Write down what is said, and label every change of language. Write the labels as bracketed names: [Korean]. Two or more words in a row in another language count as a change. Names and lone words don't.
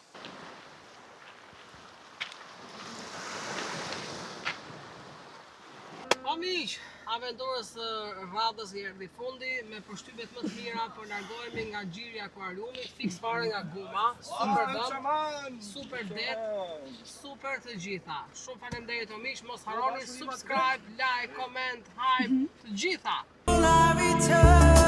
[Albanian] Po miq, aventurës së radhës i erdhi fundi me përshtypjet më të mira, po largohemi nga xhiri i akvariumit, fiks fare nga guma, super dëm, super det, super të gjitha. Shumë faleminderit o miq, mos harroni [English] subscribe, like, comment, hype, [Albanian] të gjitha. [English] Will I return?